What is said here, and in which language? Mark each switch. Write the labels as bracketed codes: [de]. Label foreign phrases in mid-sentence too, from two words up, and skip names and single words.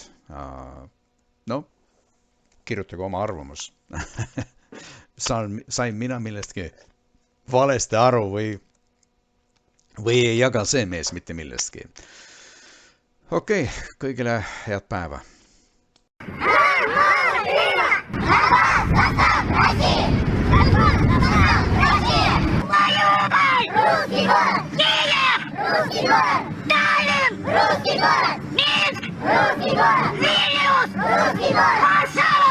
[et] No, kirjutage oma arvamus. Sain mina millestki valesti aru või ei jaga see mees mitte millestki. Okei, kõigile head päeva. [ru] Русский город! Таллин! Русский город! Минск! Русский город! Вильнюс! Русский город! Варшава!